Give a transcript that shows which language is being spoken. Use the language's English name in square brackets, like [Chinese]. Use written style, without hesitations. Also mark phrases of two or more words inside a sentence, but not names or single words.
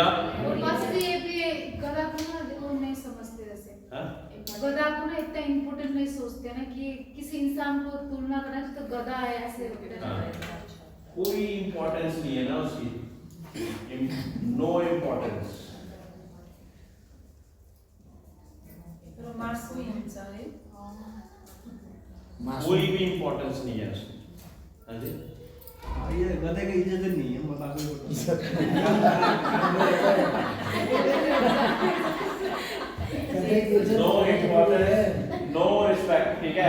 [Hindi] और बस ये भी गधा को ना वो नहीं समझते वैसे। हाँ? गधा को ना इतना इम्पोर्टेंट नहीं सोचते ना कि किसी इंसान को तुलना करना तो गधा है ऐसे होते हैं। हाँ। कोई इंपॉर्टेंस नहीं है ना उसकी, [English] no importance. [Nepali] तर मासु हुन्छ है [Hindi] कोई भी इंपॉर्टेंस नहीं है उसकी। हाँ जी, ये गधे की इज्जत नहीं है बता दो। [English] no importance, no respect, [Hindi] ठीक है?